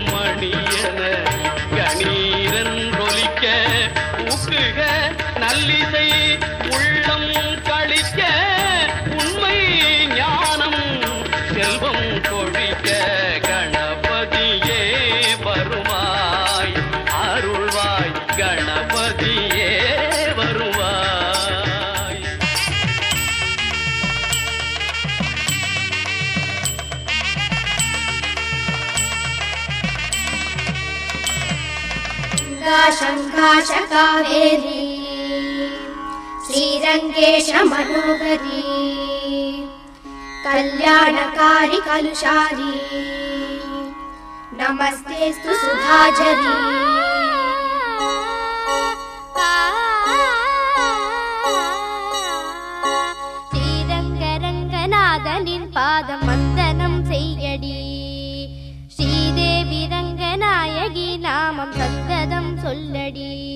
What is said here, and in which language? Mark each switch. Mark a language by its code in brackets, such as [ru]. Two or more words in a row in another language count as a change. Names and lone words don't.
[ta] மணியன கணீரன் ஒலிக்க ஊக்குக நல்லிசை உள்ளம் கழிக்க உண்மை ஞானம் செல்வம் கொழிக்க கணபதியே வருவாய் அருள்வாய் கணபதியே வருவாய். [sa] शङ्काश कावेरी श्रीरङ्गेश मनोहरी कल्याणकारी कलुषारी नमस्तेस्तु सुधाझरी. [ta] ஸ்ரீரங்கரங்கநாதனின் பாதம் வந்தனம் செய்யடி ஸ்ரீதேவி ரங்கநாயகி நாமம் சந்ததம் சொல்லடி